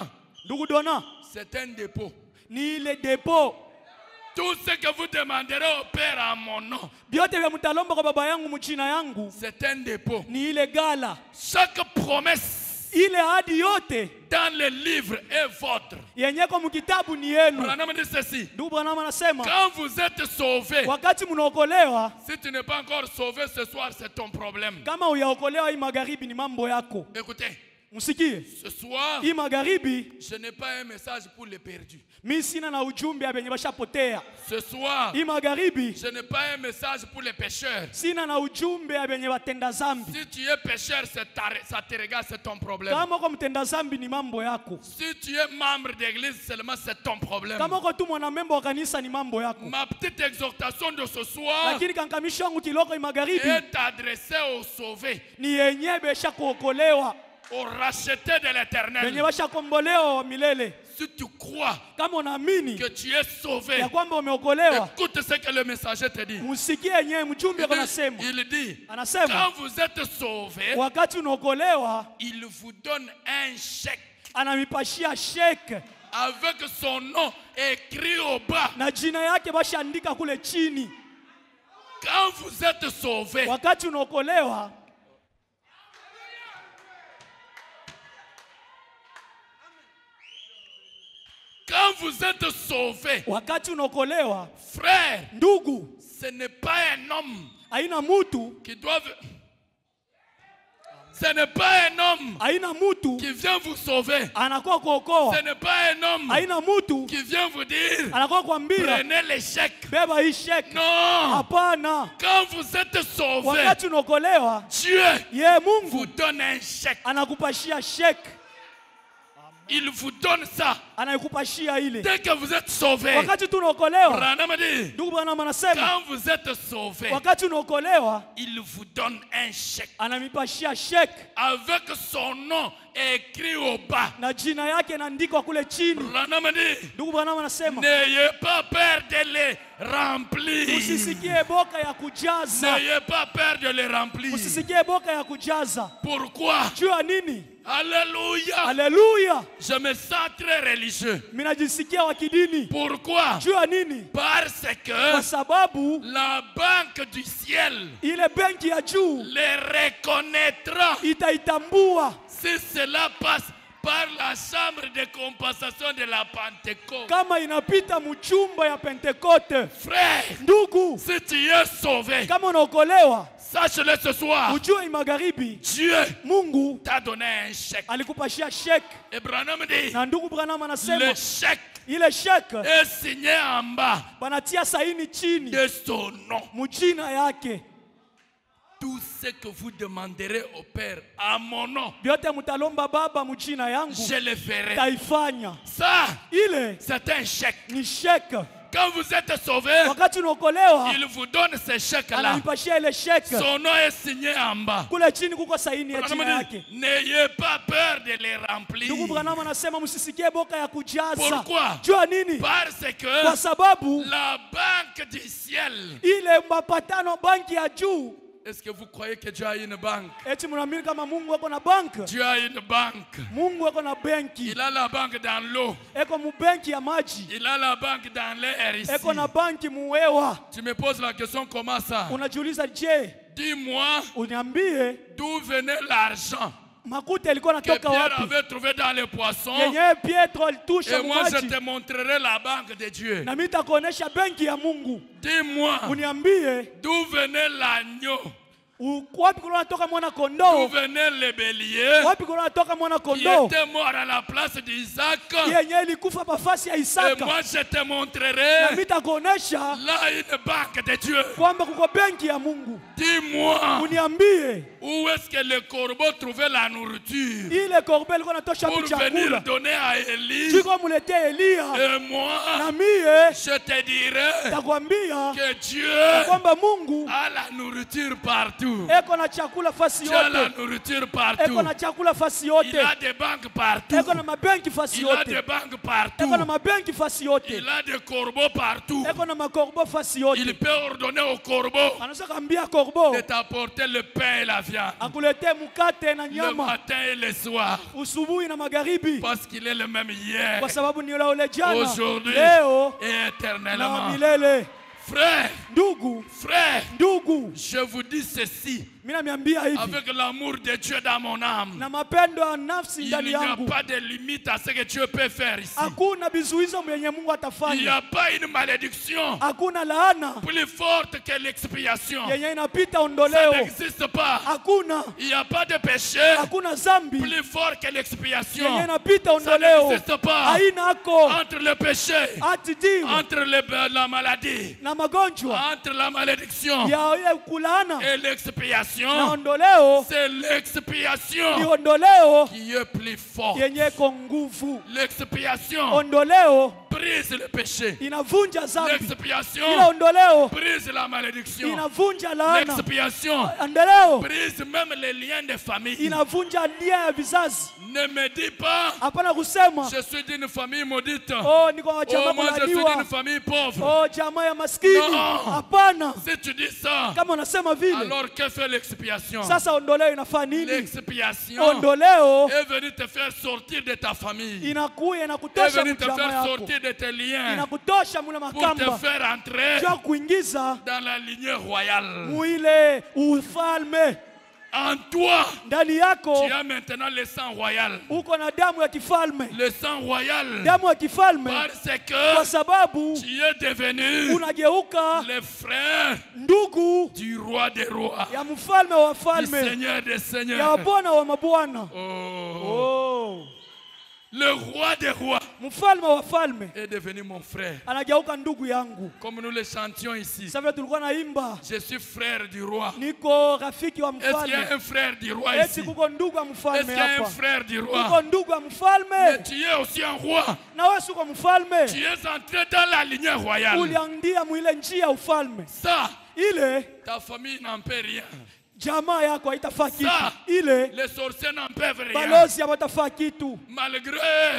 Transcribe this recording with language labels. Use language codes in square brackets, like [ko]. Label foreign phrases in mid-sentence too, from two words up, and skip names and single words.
[sw] Ndugu Dona, [fr] c'est un dépôt. [sw] ni ile depo. [fr] Tout ce que vous demanderez au Père en mon nom, [sw] Biote vya mtalomba kwa baba yangu mjina yangu [fr] c'est un dépôt. [sw] ni ile gala. [fr] Chaque promesse [sw] Ile ahadi yote [fr] dans le livre est votre. [sw] yenye kwa mkitabu ni yenu. [fr] Branham dit ceci. [sw] Ndugu Branham anasema [fr] Quand vous êtes sauvé, [sw] wakati mnaokolewa, [fr] si tu n'es pas encore sauvé ce soir, c'est ton problème. [sw] kama uyaokolewa hii magharibi ni mambo yako. [fr] Écoutez, [sw] Msikie, [fr] ce soir, [sw] hii magharibi [fr] je n'ai pas un message pour les perdus. [sw] mimi sina na ujumbe ya benye bashapotea. [fr] Ce soir, [sw] Hii magharibi [fr] je n'ai pas un message pour les pécheurs. [sw] sina na ujumbe ya benye batenda zambi. [fr] Si tu es pécheur, ça te regarde, c'est ton problème. [sw] Kama uko mtenda zambi ni mambo yako. [fr] Si tu es membre d'église seulement, c'est ton problème. [sw] Kama uko tu mwanamemba wa kanisa ni mambo yako. [fr] Ma petite exhortation de ce soir [sw] Lakini kankamisho wangu kiloko hii magharibi [fr] est adressée aux sauvés, [sw] ni yenye besha kuokolewa, [fr] aux rachetés de [sw] benye [fr] l'éternel. [sw] basha kombolewa wa milele. [fr] Si tu crois [sw] Kama unaamini [fr] que tu es sauvé, [sw] ya kwamba umeokolewa, [fr] écoute ce que le messager te dit. [sw] msikie yenyewe mjumbe anasema. [fr] Il dit, [sw] Anasema [fr] quand vous êtes sauvé, [sw] wakati unaokolewa [fr] il vous donne un chèque [sw] anamipashia sheke [fr] avec son nom écrit au bas. [sw] na jina yake bashaandika kule chini. [fr] Quand vous êtes sauvé, [sw] wakati unaokolewa, [fr] quand vous êtes sauvé, [sw] wakati unaokolewa, [fr] frère, [sw] ndugu, [fr] ce n'est pas un homme [sw] haina mutu, [fr] qui doit... Ce n'est pas un homme [sw] haina mutu [fr] qui vient vous sauver. [sw] anakuwa kuokoa, [fr] Ce n'est pas un homme [sw] haina mutu [fr] qui vient vous dire [sw] anakuwa kuambia [fr] prenez l'échec. [sw] beba hii sheki. [fr] Non. [sw] Hapana, [fr] Quand vous êtes sauvé, [sw] wakati unaokolewa, [fr] Dieu [sw] ye [fr] vous [sw] Mungu [fr] donne un chèque. [sw] anakupashia sheki, [fr] Il vous donne ça. [sw] anakupashia ile. [fr] Dès que vous êtes sauvé, [sw] Wakati tunaokolewa, [fr] Branham dit, [sw] ndugu Branham anasema [fr] quand vous êtes sauvé, [sw] wakati unaokolewa, [fr] il vous donne un chèque [sw] anamipashia sheki [fr] avec son nom écrit au bas. [sw] na jina yake inaandikwa kule chini. [fr] Branham dit, [sw] Ndugu Branham anasema [fr] n'ayez pas peur de les remplir. [sw] usisikie boka ya kujaza, [fr] N'ayez pas peur de les remplir. [sw] usisikie boka ya kujaza. [fr] Pourquoi? [sw] Juu ya nini? [fr] Alléluia. [sw] Haleluya, [fr] Je me sens très religieux. [sw] mimi najisikia wa kidini. [fr] Pourquoi? [sw] Juu ya nini? [fr] Parce [sw] Kwa [fr] que [sw] sababu [fr] la banque du ciel [sw] ile benki ya juu [fr] les reconnaîtra [sw] itaitambua [fr] si cela passe par la chambre de compensation de la Pentecôte. [sw] kama inapita mchumba ya Pentekote. [fr] Frère, [sw] Ndugu, [fr] si tu es sauvé, [sw] kama unaokolewa, [fr] sache-le ce soir, [sw] ujue magharibi [fr] Dieu [sw] Mungu [fr] t'a donné un chèque. [sw] alikupashia sheki. [fr] Et Branham dit, [sw] Na ndugu Branham anasema [fr] le chèque [sw] ile sheki [fr] est signé en bas [sw] banatia saini chini [fr] de son nom. [sw] mujina yake. [fr] Tout ce que vous demanderez au Père à mon nom, [sw] Vyote mutalomba Baba mujina yangu [fr] je le ferai. [sw] taifanya. [fr] Ça, [sw] Ile [fr] c'est un chèque. [sw] ni sheki. [fr] Quand vous êtes sauvé, [sw] Wakati unaokolewa, [fr] il vous donne ce chèque-là. [sw] ananipashia ile sheki. [fr] Son nom est signé en bas. [sw] Kule chini kuko saini ya [fr] Branham [sw] jina [fr] dit, [sw] yake. [fr] n'ayez pas peur de les remplir. [sw] Ndugu Branham anasema msisikie boka ya kujaza. [fr] Pourquoi? [sw] Jua nini? [fr] Parce [sw] Kwa [fr] que [sw] sababu [fr] la banque du ciel. [sw] ile mapatano banki ya juu. [fr] Est-ce que vous croyez que Dieu a une banque? [sw] Eti mnaamini kama Mungu ako na banki? [fr] Dieu a une banque. [sw] Mungu ako na benki. [fr] Il a la banque dans l'eau. [sw] Eko mu benki ya maji. [fr] Il a la banque dans l'air ici. [sw] Eko na banki muwewa. [fr] Tu me poses la question, comment ça? [sw] Unajiuliza, je, [fr] Dis-moi [sw] uniambie [fr] d'où venait l'argent [sw] makuta ilikuwa [fr] que [sw] natoka [fr] Pierre [sw] wapi? [fr] avait trouvé dans les poissons. [sw] Yenye Pietro alitusha [fr] Et moi, je [sw] maji. [fr] te montrerai la banque de Dieu. [sw] Na mimi nitakuonesha benki ya Mungu. [fr] Dis-moi [sw] Uniambie [fr] d'où venait l'agneau, [sw] wapi kuna natoka mwana [fr] d'où [sw] kondoo? [fr] venait le bélier [sw] Wapi kuna natoka mwana [fr] qui [sw] kondoo? [fr] était mort à la place d'Isaac. [sw] Yenye ilikufa pafasi ya [fr] Et [sw] Isaka. [fr] moi, je te [sw] Na mimi [fr] montrerai [sw] nitakuonesha [fr] là une banque de Dieu. [sw] kwamba kuko benki ya Mungu. [fr] Dis-moi, [sw] Uniambie [fr] où est-ce que le corbeau trouvait la nourriture [sw] ile korbe ilikuwa natosha [fr] pour venir [sw] kuchakula. [fr] donner à Élie? [sw] Chiko muletee Elia. [fr] Et moi, [sw] Na mie [fr] je te dirai [sw] takwambia [fr] que Dieu [sw] kwamba Mungu [fr] a la nourriture partout. [sw] eko na chakula fasi [fr] Dieu a la [sw] yote. [fr] nourriture [sw] Eko [fr] partout. [sw] na chakula fasi [fr] Il [sw] yote. [fr] a des banques partout. [sw] Eko na mabenki fasi [fr] Il a des [sw] yote. [fr] banques [sw] Eko [fr] partout. [sw] na mabenki fasi yote. [fr] Il a des corbeaux partout. [sw] Eko na makorbo fasi [fr] Il [sw] yote. [fr] peut ordonner au corbeau [sw] Anaweza kambia korbo [fr] de t'apporter le pain et la viande [sw] akuletee mkate na [fr] le [sw] nyama [fr] matin et le soir. [sw] usubuhi na magharibi, [fr] Parce qu'il est le même hier, [sw] kwa sababu ni yule ule jana, [fr] aujourd'hui [sw] leo [fr] et [sw] na [fr] éternellement. [sw] milele. [fr] Frère, [sw] Ndugu, [fr] frère, [sw] ndugu, [fr] je vous dis ceci [sw] mimi namiambia hivi [fr] avec l'amour de Dieu dans mon âme. [sw] na mapendo ya nafsi [fr] Il [sw] ndani [fr] n'y a [sw] yangu. [fr] pas de limite à ce que Dieu peut faire ici. [sw] Hakuna vizuizo mwenye Mungu [fr] Il n'y [sw] atafanya. [fr] a pas une malédiction [sw] Hakuna laana [fr] plus forte que l'expiation. [sw] yenye inapita [fr] Ça [sw] ondoleo. [fr] n'existe pas. [sw] Hakuna, [fr] Il n'y a pas de péché [sw] hakuna zambi [fr] plus fort que [sw] yenye [fr] l'expiation. [sw] inapita [fr] Ça [sw] ondoleo. [fr] n'existe pas. [sw] Haina ako [fr] Entre le péché, [sw] ati dimu [fr] entre la maladie, [sw] na magonjwa [fr] entre la malédiction [sw] ya ile kulaana [fr] et [sw] na [fr] l'expiation, [sw] ondoleo, [fr] c'est [sw] ni [fr] l'expiation [sw] ondoleo [fr] qui est plus forte. [sw] yenye iko nguvu. [fr] L'expiation [sw] Ondoleo [fr] brise le péché. [sw] inavunja zambi, ila [fr] L'expiation [sw] ondoleo [fr] brise la malédiction. [sw] inavunja laana. [fr] L'expiation [sw] Ondoleo [fr] brise même les liens de famille. [sw] inavunja nia ya vizazi. [fr] Ne me dis pas, [sw] Hapana kusema [fr] je suis d'une famille maudite. [sw] oh, niko wa [fr] Oh, [sw] jamaa [fr] moi je suis d'une [sw] kulaniwa, [fr] famille pauvre. [sw] oh, jamaa ya maskini. [fr] No. [sw] Hapana, [fr] Si tu dis ça, [sw] kama unasema vile, [fr] alors que fait l'expiation? [sw] sasa ondoleo inafaa nini? [fr] L'expiation [sw] Ondoleo [fr] est venue te faire sortir de ta famille. [sw] inakuya [fr] Est [sw] inakutosha [fr] venue te [sw] mjamaa [fr] faire [sw] yako, [fr] sortir de tes liens [sw] inakutosha mule [fr] pour te [sw] makamba [fr] faire entrer [sw] jua kuingiza [fr] dans la lignée royale. [sw] muile ufalme. [fr] En toi, [sw] Ndani yako [fr] tu as maintenant le sang royal. [sw] uko na damu ya kifalme. [fr] Le sang royal. [sw] Damu ya kifalme [fr] Parce [sw] kwa [fr] que [sw] sababu [fr] tu es devenu [sw] unageuka [fr] le frère [sw] ndugu [fr] du roi des rois, [sw] ya mfalme wa [fr] du [sw] falme, [fr] Seigneur des [sw] ya [fr] seigneurs. [sw] bwana wa mabwana. [fr] Oh. [sw] Oh, [fr] Le roi des rois [sw] mfalme wa falme [fr] est devenu mon frère. [sw] anageuka ndugu yangu. [fr] Comme nous le chantions ici. [sw] Sasa vile tulikuwa naimba, [fr] Je suis frère du roi. [sw] niko rafiki wa [fr] Est-ce qu'il y a [sw] mfalme. [fr] un frère du roi [sw] Eti [fr] ici? [sw] kuko ndugu wa [fr] Est-ce [sw] mfalme [fr] qu'il y a un [sw] hapa. [fr] frère du [sw] Kuko [fr] roi? [sw] ndugu wa [fr] Mais [sw] mfalme [fr] tu es aussi un roi. [sw] na wewe uko mfalme. [fr] Tu es entré dans la lignée royale. [sw] Uliandia mwile njia ya ufalme. [fr] Ça, [sw] Ile [fr] ta famille n'en peut rien. [sw] jamaa yako haitafaa kitu. [fr] Ça, [sw] Ile [fr] les sorciers n'en peuvent rien. [sw] balozi hawatafaa kitu. [fr] Malgré